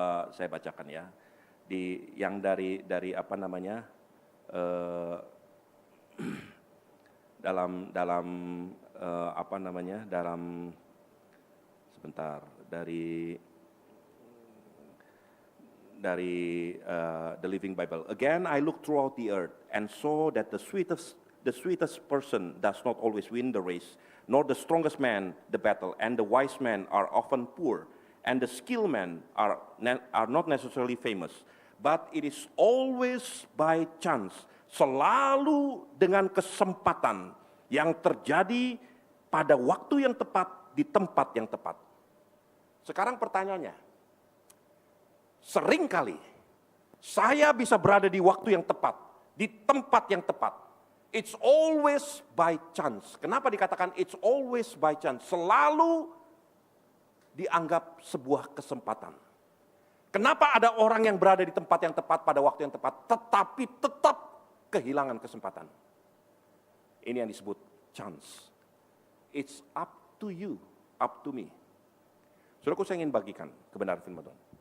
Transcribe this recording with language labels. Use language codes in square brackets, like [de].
[id] Saya bacakan ya. Yang dari apa namanya? dalam apa namanya? Dalam sebentar dari the Living Bible. [en] Again, I looked throughout the earth and saw that the sweetest person does not always win the race, nor the strongest man the battle, and the wise men are often poor, and the skilled men are not necessarily famous. [id] But it is always by chance, selalu dengan kesempatan yang terjadi pada waktu yang tepat, di tempat yang tepat. Sekarang pertanyaannya, seringkali saya bisa berada di waktu yang tepat, di tempat yang tepat. [en] It's always by chance. [id] Kenapa dikatakan it's always by chance? Selalu dianggap sebuah kesempatan. Kenapa ada orang yang berada di tempat yang tepat pada waktu yang tepat, tetapi tetap kehilangan kesempatan? [en] Ini yang disebut chance. It's up to you, up to me. [id] Saudaraku, saya ingin bagikan kebenaran firman Tuhan.